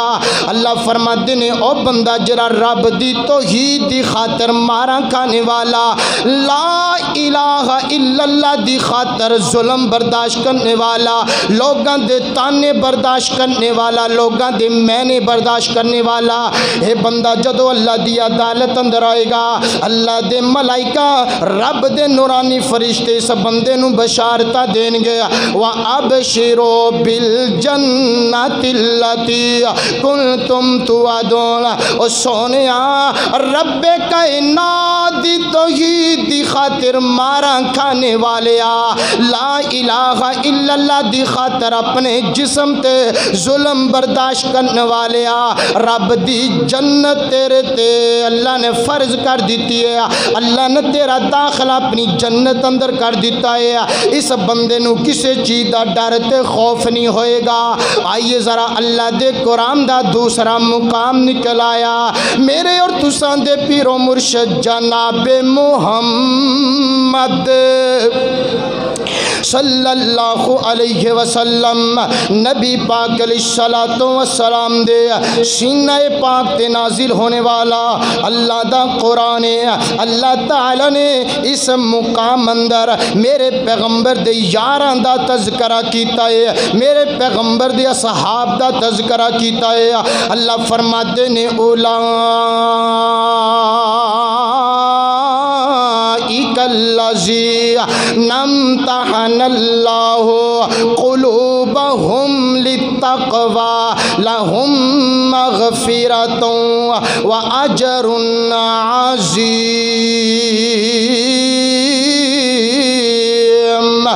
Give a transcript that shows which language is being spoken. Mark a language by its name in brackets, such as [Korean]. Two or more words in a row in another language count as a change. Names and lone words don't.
[Punjabi] اللہ فرماتے نے او بندہ جرا رب دی توحید دی خاطر مارا کھانے والا، لا [Arabic] الہ الا اللہ [Punjabi] دی خاطر ظلم برداشت کرنے والا، لوگاں دے تانے برداشت کرنے والا، لوگاں دے مینے برداشت کرنے والا، اے بندہ جدو اللہ دی عدالت اندر آئے گا، اللہ دے ملائکہ رب دے نورانی فرشتے اس بندے نو بشارتا دین گے، [Arabic] وَأَبْشِرُوا بِالْجَنَّةِ الَّتِي كُنْتُمْ تُوعَدُونَ۔ [Punjabi] او سونیا رب کائنات دی توحید دی خاطر مارا کھانے والیا، [Arabic] لا الہ الا اللہ [Punjabi] دی خاطر اپنے جسم تے ظلم برداشت کرنے والیا، رب دی جنت تیرے تے اللہ نے فرض کر دیتی ہے، اللہ نے تیرا داخلہ اپنی جنت اندر کر دیتا ہے، اس بندے نو کسے چیز دا ڈر تے خوف نہیں ہوئے گا۔ آئیے ذرا اللہ دے قرآن دا دوسرا مقام نکل آیا، میرے اور تساں دے پیر و مرشد جناب محمد [Arabic] صلی اللہ علیہ وسلم [Punjabi] نبی پاک [Arabic] علیہ الصلوۃ والسلام [Punjabi] دے سینہ پاک تے نازل ہونے والا اللہ دا قرآن ہے۔ اللہ تعالی نے اس مقام اندر میرے پیغمبر دے یاراں دا تذکرہ کیتا ہے، میرے پیغمبر دے اصحاب دا تذکرہ کیتا ہے۔ اللہ فرماتے نے [Arabic] اولئک الذین امتحن اللہ قلوبہم للتقوی لہم مغفرۃ واجر عظیم۔